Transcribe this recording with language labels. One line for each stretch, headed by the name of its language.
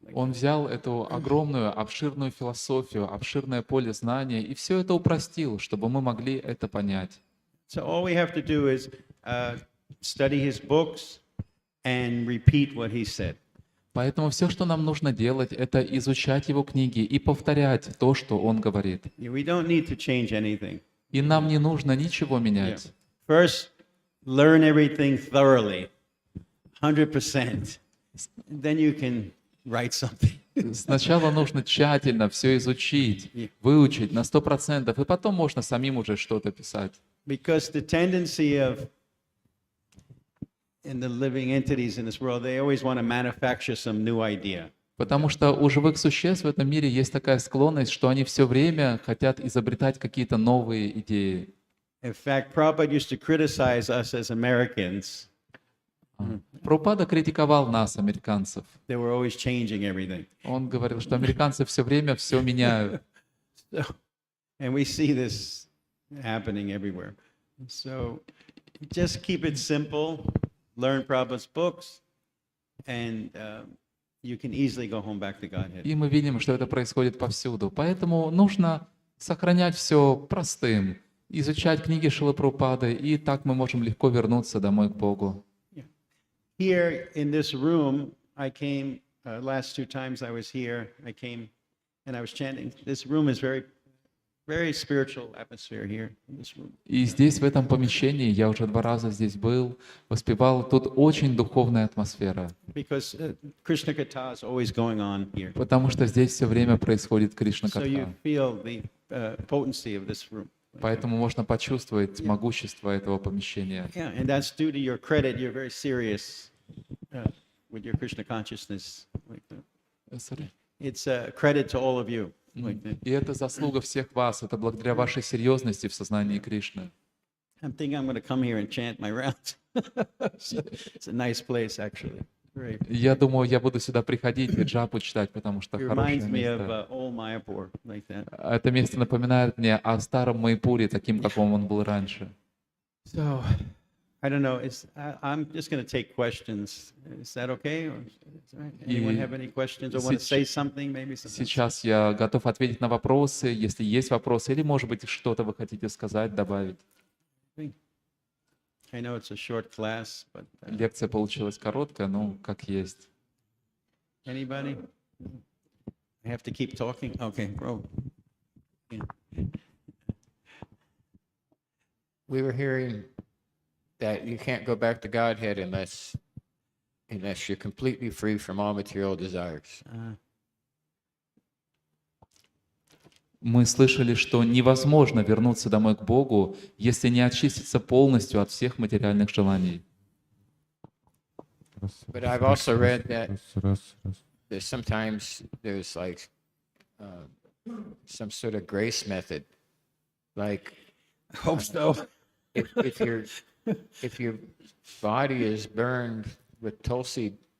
Russian: Он взял эту огромную, обширную философию, обширное поле знания и все это упростил, чтобы мы могли это понять.
English: So all we have to do is study his books and repeat what he said.
Russian: Поэтому все, что нам нужно делать, это изучать его книги и повторять то, что он говорит.
English: We don't need to change anything.
Russian: И нам не нужно ничего
English: Yeah.
Russian: менять.
English: First, learn everything thoroughly, 100%. Then you can write something.
Russian: Сначала нужно тщательно все изучить, выучить на 100%, и потом можно самим уже что-то писать.
English: Because the tendency of in the living entities in this world, they always want to manufacture some new idea.
Russian: Потому что у живых существ в этом мире есть такая склонность, что они все время хотят изобретать какие-то новые идеи.
English: In fact, Prabhupada used to criticize us as Americans.
Russian: Прабхупада критиковал нас, американцев.
English: They were always changing everything.
Russian: Он говорил, что американцы все время все меняют.
English: And we see this happening everywhere. So just keep it simple, learn Prabhupada's books, and you can easily go home back to Godhead.
Russian: И мы видим, что это происходит повсюду. Поэтому нужно сохранять все простым, изучать книги Шрилы Прабхупады, и так мы можем легко вернуться домой к Богу.
English: Here in this room, I came, last 2 times I was here, I came and I was chanting. This room is very spiritual atmosphere here in this room.
Russian: И здесь, в этом помещении, я уже 2 раза здесь был, воспевал, тут очень духовная атмосфера,
English: Because Krishna Katha is always going on here.
Russian: потому что здесь все время происходит Кришна
English: So you
Russian: Катха.
English: feel the potency of this room.
Russian: Поэтому можно почувствовать могущество этого помещения.
English: Yeah, and that's due to your credit. You're very serious with your Krishna consciousness. Like that. It's a credit to all of you. Like that.
Russian: И это заслуга всех вас, это благодаря вашей серьезности в сознании Кришны.
English: I'm thinking I'm going to come here and chant my rounds. It's a nice place, actually. Great.
Russian: Я думаю, я буду сюда приходить и джапу читать, потому что
English: It
Russian: хорошее
English: reminds me of
Russian: место.
English: old Mayapur, like that.
Russian: Это место напоминает мне о старом Майпуре, таким, каком он был раньше.
English: So, I don't know. I'm just going to take questions. Is that okay? Or, is that right? Anyone have any questions or want to say something? Maybe something.
Russian: Сейчас я готов ответить на вопросы, если есть вопросы, или, может быть, что-то вы хотите сказать, добавить.
English: I know it's a short class, but
Russian: Лекция получилась короткая, ну, как есть.
English: anybody? I have to keep talking? Okay, bro. Yeah. We were hearing that you can't go back to Godhead unless you're completely free from all material desires.
Russian: Мы слышали, что невозможно вернуться домой к Богу, если не очиститься полностью от всех материальных желаний.
English: But I've also read that sometimes there's like some sort of grace method, like I hope so. if your body is burned with tulsi